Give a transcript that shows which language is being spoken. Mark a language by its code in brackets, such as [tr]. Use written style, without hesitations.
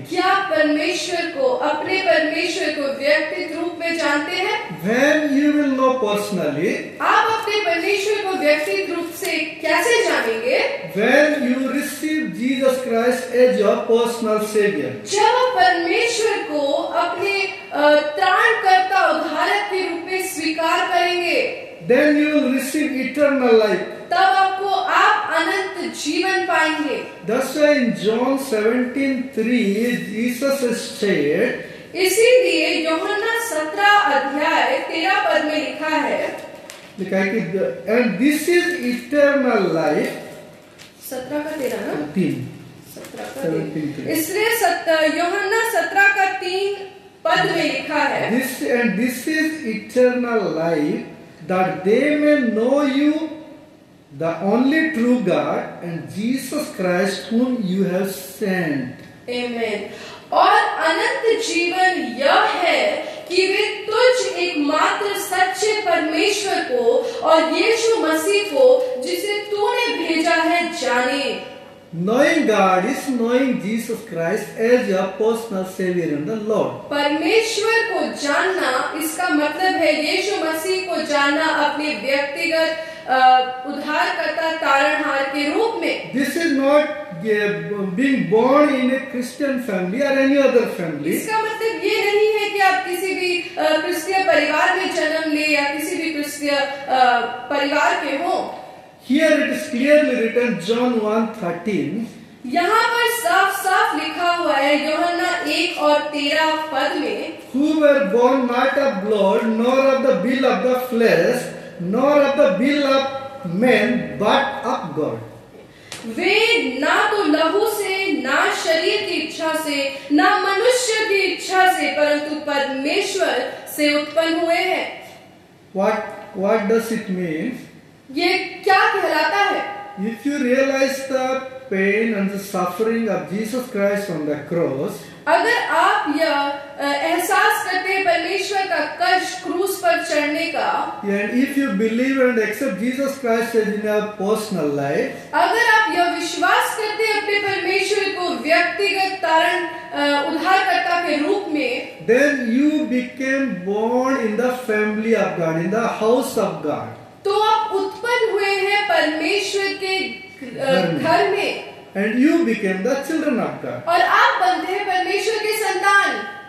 [hi] क्या परमेश्वर को अपने परमेश्वर को व्यक्तिगत रूप में जानते हैं? [en] When you will know personally, [hi] आप अपने परमेश्वर को व्यक्तिगत रूप से कैसे जानेंगे? [en] when you receive Jesus Christ as your personal Savior. [hi] जब आप परमेश्वर को अपने त्राणकर्ता उद्धारक के रूप में स्वीकार करेंगे, [en] Then you will receive eternal life. [hi] तब आप अनंत जीवन पाएंगे। [en] That's why in John 17:3 Jesus has said, [hi] इसीलिए यूहन्ना 17 अध्याय 13 पद में लिखा है, [en] and this is eternal life. [hi] 17 का 13 ना? 3. 17 का 3। 17:3. इसलिए यूहन्ना 17 का 3 पद में लिखा है, [en] This is eternal life, that they may know you, the only true God, and Jesus Christ whom you have sent. [hi] आमीन। और अनंत जीवन यह है कि वे तुझ एकमात्र सच्चे परमेश्वर को और यीशु मसीह को जिसे तूने भेजा है जाने। [en] Knowing God is knowing Jesus Christ as your personal Savior and the Lord. [hi] परमेश्वर को जानना इसका मतलब है यीशु मसीह को जानना अपने व्यक्तिगत उद्धारकर्ता तारणहार के रूप में। [en] This is not being born in a Christian family or any other family. [hi] इसका मतलब ये नहीं है कि आप किसी भी क्रिस्तीय परिवार में जन्म ले या किसी भी क्रिस्तीय परिवार के हो। [en] Here it is clearly written, John 1:13. [hi] यहाँ पर साफ साफ लिखा हुआ है यूहन्ना 1 और 13 पद में, [en] Who were born not of blood, nor of the will of the flesh, nor of the will of men, but of God. [hi] वे ना तो लहू से, ना शरीर की इच्छा से, ना मनुष्य की इच्छा से, परंतु परमेश्वर से उत्पन्न हुए हैं। [en] What does it mean? [hi] ये क्या कहलाता है? [en] If you realize the pain and the suffering of Jesus Christ on the cross, [hi] अगर आप यह एहसास करते हैं परमेश्वर का कष्ट क्रूस पर चढ़ने का, [en] and if you believe and accept Jesus Christ as in your personal life, [hi] अगर आप यह विश्वास करते हैं अपने परमेश्वर को व्यक्तिगत तारण उद्धारकर्ता के रूप में, [en] then you became born in the family of God, in the house of God. [hi] तो आप उत्पन्न हुए हैं परमेश्वर के घर में, [en] And you became the children of God. [hi] और आप बनते हैं परमेश्वर के संतान।